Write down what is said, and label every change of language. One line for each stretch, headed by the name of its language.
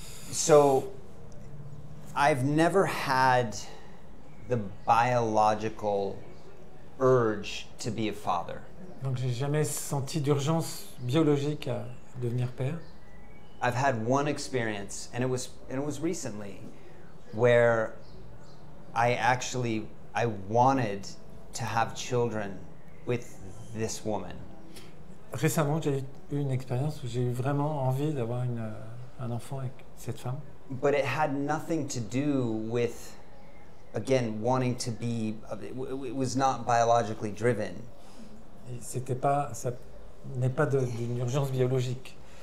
English: So, I've never had the biological urge to be a father.
French: Donc j'ai jamais senti d'urgence biologique à devenir père.
English: I've had one experience, and it was recently, where I wanted to have children with this woman.
French: Récemment, j'ai eu une expérience où j'ai eu vraiment envie d'avoir un enfant avec cette femme.
English: But it had nothing to do with, again, wanting to be. It was not biologically driven.
French: Et ça n'est pas d'une urgence biologique.